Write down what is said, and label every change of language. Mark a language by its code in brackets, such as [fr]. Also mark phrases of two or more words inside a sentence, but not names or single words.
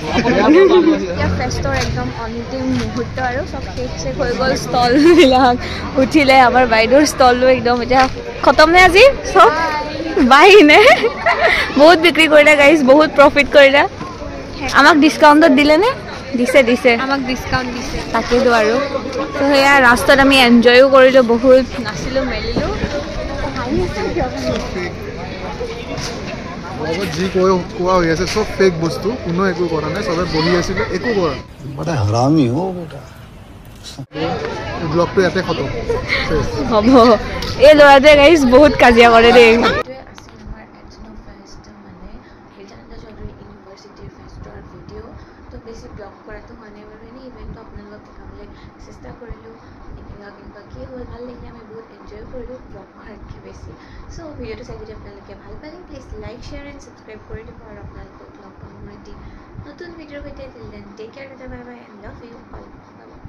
[as] ফেষ্টৰ একদম অন্তিম মুহূৰ্ত আৰু চব শেষ হৈ গ'ল ষ্টলবিলাক উঠিলে আমাৰ বাইদেউৰ ষ্টলো একদম এতিয়া খতম নে আজি চব বাই নে বহুত বিক্ৰী কৰিলে গাইজ বহুত প্ৰফিট কৰিলে আমাক ডিছকাউণ্টত দিলেনে দিছে আমাক ডিছকাউণ্ট দিছে তাকেতো আৰু তো সেয়া ৰাস্তাত আমি এনজয়ো কৰিলোঁ বহুত নাচিলোঁ মেলিলোঁ যি কোৱা হৈ আছে চব ফেক বস্তু কোনো একো কৰা নাই চবে বহি আছিলে একো কৰা [hi] बड़ा हरामी हो बेटा [as] ব্লগটো ইয়াতে খতম হ'ব এই ল'ৰাটোৱে গাইজ বহুত কাজিয়া কৰে দেই চেষ্টা কৰিলোঁ কেনেকুৱা কি হ'ল ভাল লাগিলে আমি বহুত এনজয় কৰিলোঁ ব্লগ কৰাতকৈ বেছি চ' ভিডিঅ'টো চাই যদি আপোনালোকে ভাল পালে প্লিজ [en] like share and subscribe [as] কৰি দিব আৰু আপোনালোকক লগ পাম নতুন ভিডিঅ'ৰ সৈতে [en] till then take care bye bye and love you all